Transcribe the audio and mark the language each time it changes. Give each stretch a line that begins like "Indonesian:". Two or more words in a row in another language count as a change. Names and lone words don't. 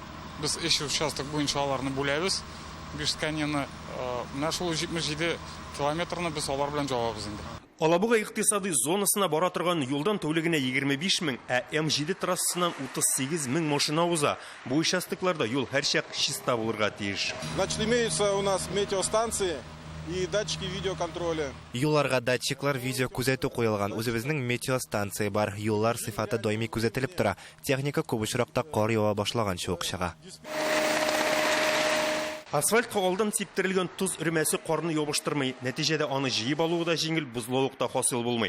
Tatar: Без эш участок буенча аларны бүләбез. Без каньяны менә шул 77 километрны без алар белән җавабыз инде. Алабуга икътисади зонасына бара торган юлдан тәүлегенә 25 мең, ә М7 трассасыннан 38 мең машина уза. Бу участокларда юл һәрчак чиста булырга тиеш.
Russian: Значит, имеются у нас метеостанции и датчики видеоконтроля.
Tatar: Юлларга датчиклар видео күзәтү куелган. Үзебезнең метеостанция бар. Юллар сыйфаты даими күзәтелеп тора. Техника күп очракта кар ява башлаганчы ук чыга. Асфальтка алдан сиптерелгән туз ремәсе карны ябыштырмый, нәтиҗәдә аны җыеп алуы да җиңел, бузлылык та хасил булмый.